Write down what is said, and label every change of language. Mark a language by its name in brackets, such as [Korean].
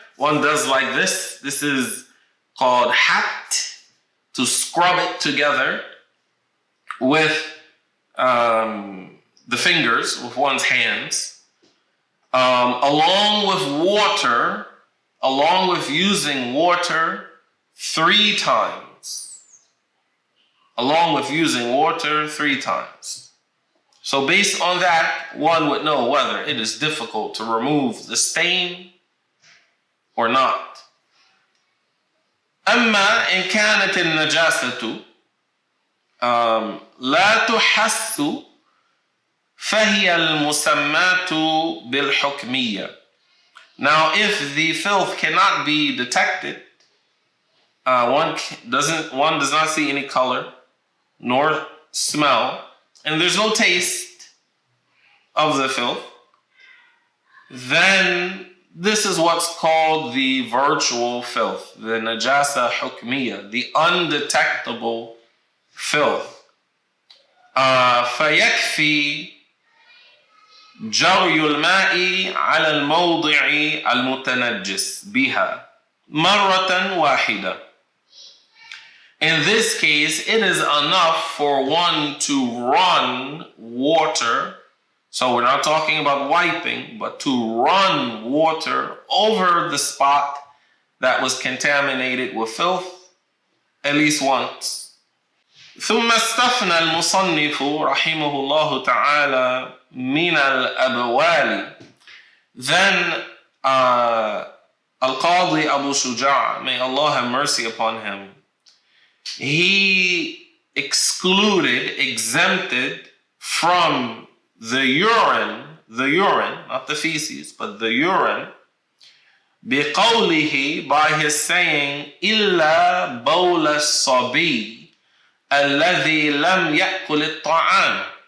[English] One does like this. This is called hat, to scrub it together with the fingers, with one's hands, along with water, along with using water 3 times. Along with using water 3 times. So based on that, one would know whether it is difficult to remove the stain or not. [Arabic] أما إن كانت النجاسة لا تحس فهي المسمات بالحكمية. [English] Now, if the filth cannot be detected, one does not see any color nor smell, and there's no taste of the filth, then this is what's called the virtual filth, the najasa hukmiya, the undetectable filth. [Arabic] فيكفي جري الماء على الموضع المتنجس بها مرة واحدة. [English] In this case, it is enough for one to run water. So we're not talking about wiping, but to run water over the spot that was contaminated with filth at least once. [Arabic] ثم استثنى المصنف رحمه الله تعالى من الأبوال. [English] Then Al-Qadi Abu Shuja, may Allah have mercy upon him, he exempted from the urine, not the feces, but the urine, [Arabic] بقوله, [English] by his saying, [Arabic] إلا بول الصبي الذي لم يأكل الطعام.